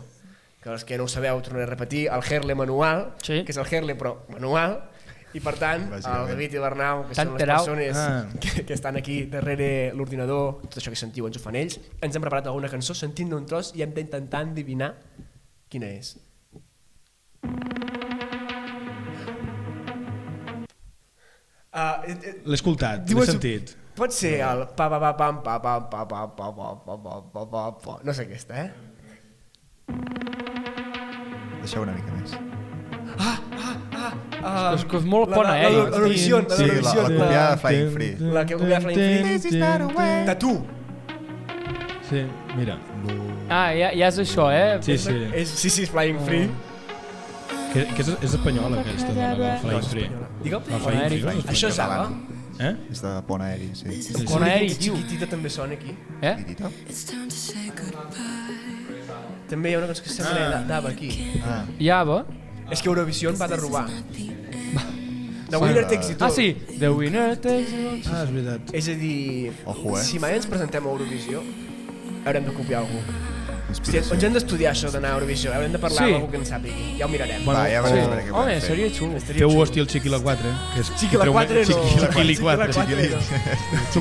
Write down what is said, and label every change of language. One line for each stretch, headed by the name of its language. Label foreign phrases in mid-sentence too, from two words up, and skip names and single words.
Catalan: Que els que no ho sabeu, tornaré a repetir, el Herle manual, que és el Herle però manual, i per tant, el David i l'Arnau, que són les persones que estan aquí darrere l'ordinador, tot això que sentiu ens ho fan ells, ens hem preparat alguna cançó sentint-ne un tros i hem d'intentar endevinar quina és. L'he escoltat, l'he sentit. Pot ser el pa pa pa pam pa pa pa pa pa pa pa pa pa pa, no sé aquesta, Deixeu una mica més. És que és molt ponaeri. L'Eurovisió. Sí, la copiada de Flying Free. La que copiada de Flying Free. De tu. Sí, mira. Ja és això, Sí, sí, és Flying Free. Que és espanyola aquesta dona del Flying Free. Digue'm? Això és Ava? És de Ponaeri, sí. Ponaeri, tio. Chiquitita també sona aquí. Chiquitita? També hi ha una cosa que sembla d'Ava aquí. Ava? És que Eurovisió va de robar. The Winner Takes It All. Sí, The Winner Takes It All. És veritat. És a dir, si mai ens presentem a Eurovisió, haurem de copiar algú. Hòstia, ens hem d'estudiar això d'anar a Eurovisió, haurem de parlar amb algú que en sàpigui. Ja ho mirarem. Va, ja veurem què Home, seria xulo. Feu-ho estil Chiquila 4, que és... Chiquila 4 no. Chiquili 4. Soc